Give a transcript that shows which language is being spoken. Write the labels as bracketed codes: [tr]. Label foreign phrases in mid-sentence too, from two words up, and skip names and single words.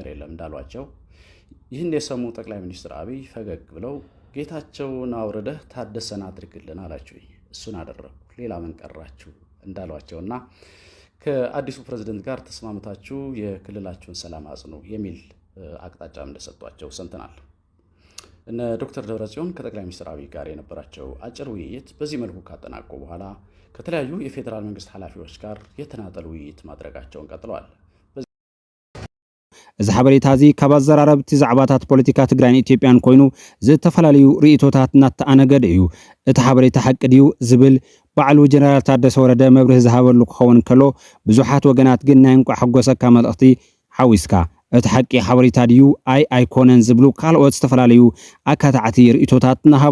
[am] የለም እንዳሏቸው ይህን የሰሙ ጠቅላይ ሚኒስትር አብይ ፈገግ ብለው ጌታቸውን አውርደህ ታደሰን አድርግልን አላችሁ፣ እሱን አደረኩ፣ ሌላ ምን ቀራችሁ እንዳሏቸውና ከአዲሱ ፕሬዝዳንት ጋር ተስማምታችሁ የክልላችሁን ሰላም አጽኑ የሚል አቅጣጫም እንደሰጧቸው ሰምተናል። እነ ዶክተር ደብረጽዮን ከጠቅላይ ሚኒስትር አብይ ጋር የነበራቸው አጭር ውይይት በዚህ መልኩ ካጠናቀቁ በኋላ ከተለያዩ የፌዴራል መንግስት ኃላፊዎች ጋር የተናጠል ውይይት ማድረጋቸውን ቀጥለዋል። [ti] እዚ ሓበሬታ እዚ ካብ ኣዘራረብቲ ዛዕባታት ፖለቲካ ትግራይን ኢትዮጵያን ኮይኑ ዝተፈላለዩ ርእቶታት እናተኣነገደ እዩ። እቲ ሓበሬታ ሓቂ ድዩ ዝብል ባዕሉ ጀነራል ታደሰ ወረደ መብርህ ዝሃበሉ ክኸውን ከሎ ብዙሓት ወገናት ግን ናይ እንቋ ሓጎሰካ መልእኽቲ ሓዊስካ እቲ ሓቂ ሓበሬታ ድዩ ኣይኮነን ዝብሉ ካልኦት ዝተፈላለዩ ኣካታዕቲ ርእቶታት እናሃቡ